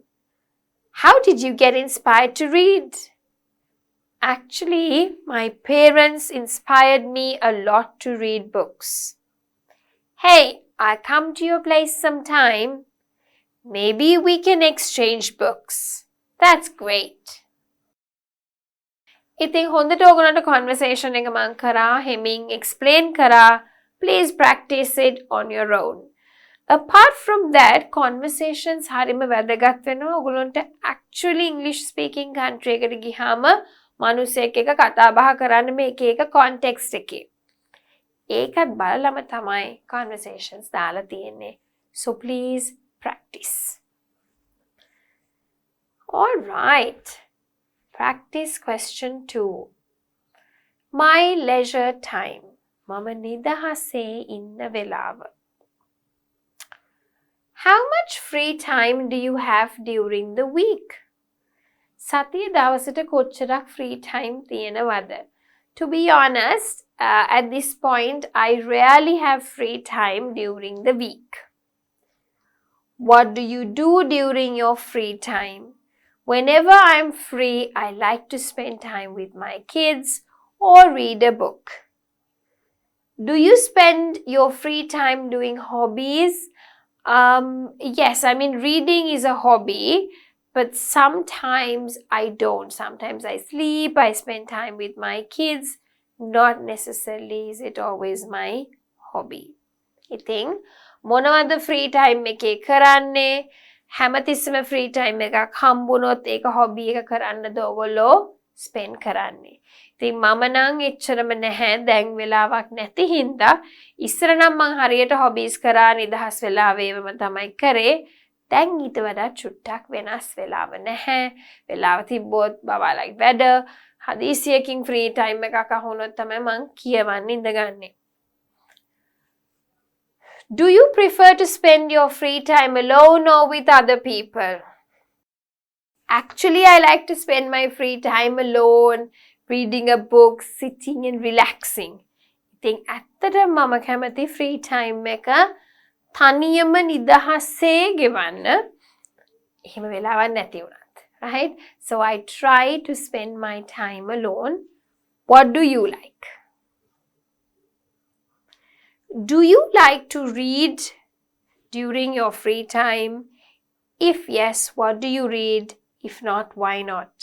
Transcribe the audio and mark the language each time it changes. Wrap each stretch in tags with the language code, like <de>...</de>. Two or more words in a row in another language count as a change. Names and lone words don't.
<en>How did you get inspired to read? Actually, my parents inspired me a lot to read books. Hey, I'll come to your place sometime. Maybe we can exchange books. That's great.</en> <si>ඉතින් හොඳට ඔයගොල්ලන්ට conversation එක මං කරා හෙමින් explain කරා.</si> <en>Please practice it on your own. Apart from that, conversations</en> <si>හරිම වැදගත් වෙනවා. ඔයගොල්ලන්ට actually</si> <en>English speaking country</en> <si>එකට ගියාම මිනිස්සෙක් එක්ක කතා බහ කරන්න මේ එක එක context එකේ. ඒකත් බලලම තමයි conversations දාලා තියෙන්නේ.</si> <en>So please practice. All right. Practice question 2. My leisure time.</en> <si>මම නිදහසේ ඉන්න වෙලාව.</si> <en>How much free time do you have during the week?</en> <si>සතිය දවසට කොච්චරක්</si> <en>free time</en> <si>තියෙනවද?</si> <en>To be honest, at this point, I rarely have free time during the week. What do you do during your free time? Whenever I'm free, I like to spend time with my kids or read a book. Do you spend your free time doing hobbies? Yes, I mean, reading is a hobby, but sometimes I don't. Sometimes I sleep, I spend time with my kids. Not necessarily is it always my hobby.</en> <si>ඉතින් මොනවද</si> <en>free time</en> <si>එකේ කරන්නේ? හැමතිස්සෙම</si> <en>free time</en> <si>එකක් හම්බුනොත් ඒක hobby එක කරන්නද ඔයගොල්ලෝ spend කරන්නේ. ඉතින් මම නම් එච්චරම නැහැ දැන් වෙලාවක් නැති හින්දා ඉස්සර නම් මං හරියට hobbies කරා නිදහස් වෙලාවෙම තමයි කරේ. දැන් ඊට වඩා චුට්ටක් වෙනස් වෙලාව නැහැ. වෙලාව තිබ්බොත් බබාලයි වැඩ හදිසියකින්</si> <en>free time</en> <si>එකක් අහුනොත් තමයි මං කියවන්න ඉඳගන්නේ.</si> <en>Do you prefer to spend your free time alone or with other people? Actually, I like to spend my free time alone, reading a book, sitting and relaxing.</en> <si>ඉතින් ඇත්තටම මම කැමති</si> <en>free time</en> <si>එක තනියම නිදහසේ ගෙවන්න. එහෙම වෙලාවක් නැති වුණත්.</si> <en>Right? So I try to spend my time alone. What do you like? Do you like to read during your free time? If yes, what do you read? If not, why not?</en>